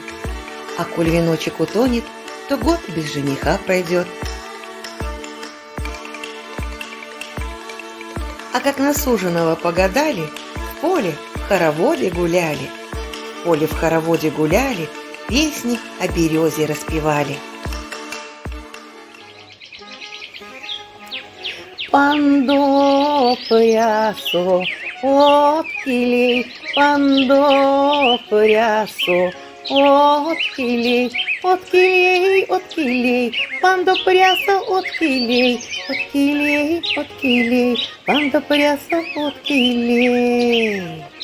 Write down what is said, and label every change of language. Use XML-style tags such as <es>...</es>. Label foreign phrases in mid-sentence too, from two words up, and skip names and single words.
<ru>А коль веночек утонет, то год без жениха пройдет. А как на суженого погадали, в поле в хороводе гуляли. В поле в хороводе гуляли, песни о березе распевали.</ru> <myv>Пандо прясо откилей, пандо прясо откилей, откилей, откилей, пандо прясо откилей, откилей, откилей, пандо прясо откилей.</myv>